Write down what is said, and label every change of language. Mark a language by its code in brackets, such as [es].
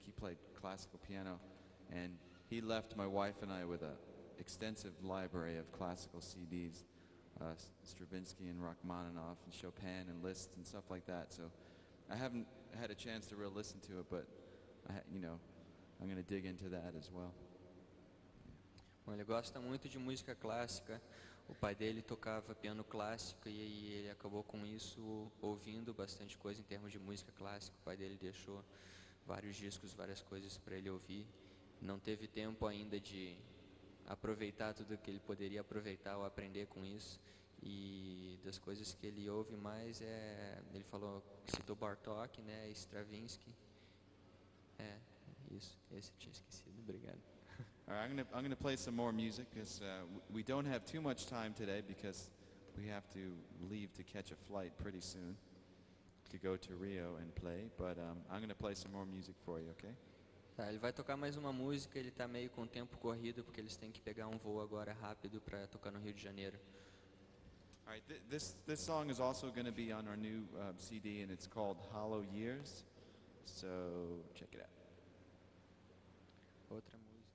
[en] He played classical piano, and he left my wife and I with a extensive library of classical CDs, Stravinsky and Rachmaninoff and Chopin and Liszt and stuff like that. So I haven't had a chance to really listen to it, but you know, I'm going to dig into that as well. [pt] Bom, ele gosta muito de música clássica. O pai dele tocava piano clássico e aí ele acabou com isso ouvindo bastante coisa em termos de música clássica. O pai dele deixou vários discos, várias coisas para ele ouvir. Não teve tempo ainda de aproveitar tudo que ele poderia aproveitar ou aprender com isso. E das coisas que ele ouve mais ele falou, citou Bartók, né, Stravinsky. Isso, esse eu tinha esquecido. Obrigado. [en] All right, I'm gonna play some more music because we don't have too much time today because we have to leave to catch a flight pretty soon to go to Rio and play. But I'm gonna play some more music for you, okay? [pt] Tá, ele vai tocar mais uma música, ele tá meio com o tempo corrido porque eles têm que pegar um voo agora rápido para tocar no Rio de Janeiro. [en] All right, this song is also going to be on our new CD, and it's called Hollow Years. So check it out. [pt] Outra música.